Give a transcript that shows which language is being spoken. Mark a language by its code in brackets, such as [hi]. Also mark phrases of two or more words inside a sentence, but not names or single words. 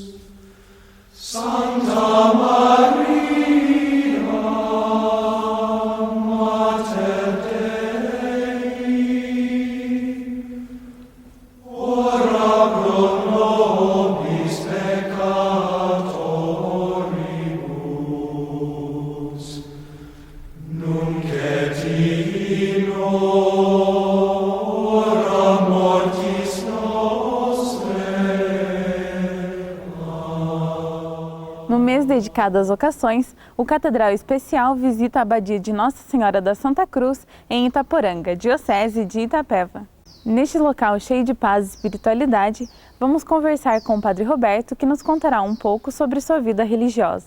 [la] Santa Maria, Mater Dei, ora pro nobis peccatoribus, nunc et in hora mortis nostrae. [pt] No mês dedicado às vocações, o Catedral Especial visita a Abadia de Nossa Senhora da Santa Cruz, em Itaporanga, Diocese de Itapeva. Neste local cheio de paz e espiritualidade, vamos conversar com o Padre Roberto, que nos contará um pouco sobre sua vida religiosa.